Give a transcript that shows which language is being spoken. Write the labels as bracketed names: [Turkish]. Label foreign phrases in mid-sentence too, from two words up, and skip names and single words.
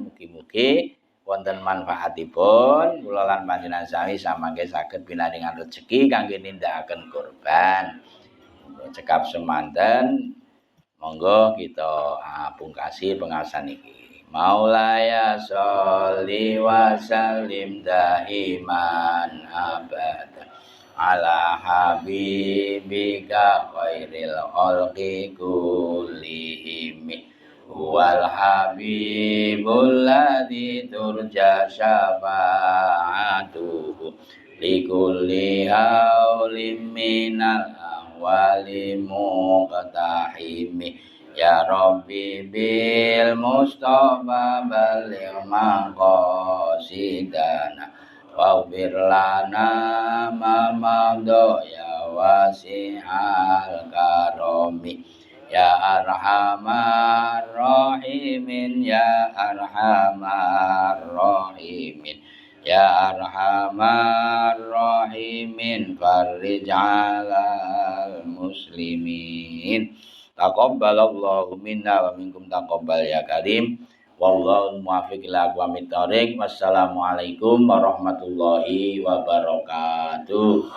[Javanese] Mugi-mugi wonten manfaatipun kula lan panjenengan sami samangke saged pinaringan rejeki kangge nindakaken kurban. Cekap semanten monggo kita pungkasi pengawasan iki. [Arabic] مولاي صل وسلم دائما أبدا على حبيبك خير الخلق كلهم. والحبيب الذي ترجى شفاعته لكل هول من الأهوال مقتحم يا رب بالمصطفى بلغ مقاصدنا واغفر لنا ما مضى يا واسع الكرم يا أرحم الراحمين يا أرحم الراحمين يا أرحم الراحمين فرج على المسلمين تقبل الله منا ومنكم تقبل يا كريم والله موفق إلى أقوم الطريق والسلام عليكم ورحمة الله وبركاته.